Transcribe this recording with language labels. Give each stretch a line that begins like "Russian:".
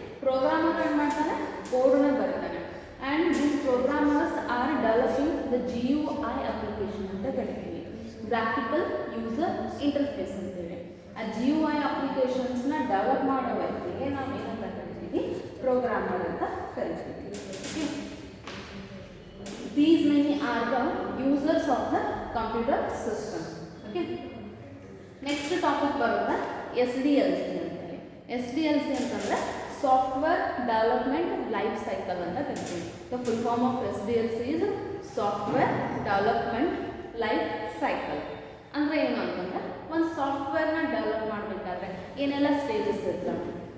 Kannada: Programmer ಏನು ಮಾಡ್ತಾನೆ, ಕೋಡನ್ನ ಬರೀತಾನೆ.
English: and these programmers are developing the GUI application
Kannada: ಅಂತ ಕರಿತೀವಿ, ಗ್ರಾಫಿಕಲ್ ಯೂಸರ್ ಇಂಟರ್ಫೇಸ್ ಅಂತೇಳಿ. ಆ GUI ಅಪ್ಲಿಕೇಶನ್ಸ್ನ ಡೆವಲಪ್ ಮಾಡೋ ವ್ಯಕ್ತಿಗೆ ನಾವು ಏನಂತ ಕರಿತೀವಿ, ಪ್ರೋಗ್ರಾಮರ್ ಅಂತ ಕರಿತೀವಿ.
English: These many are the users of the computer system. Okay. Next topic
Kannada: ಬರುತ್ತೆ SDLC ಅಂತೇಳಿ. SDLC ಅಂತಂದರೆ ಸಾಫ್ಟ್ವೇರ್ ಡೆವಲಪ್ಮೆಂಟ್ ಲೈಫ್ ಸೈಕಲ್ ಅಂತ ಕರಿತೀವಿ.
English: The full form of SDLC is software development life cycle.
Kannada: ಅಂದರೆ ಏನು ಅಂತಂದರೆ ಒಂದು ಸಾಫ್ಟ್ವೇರ್ನ ಡೆವಲಪ್ ಮಾಡಬೇಕಾದ್ರೆ ಏನೆಲ್ಲ ಸ್ಟೇಜಸ್ ಇರ್ತವೆ.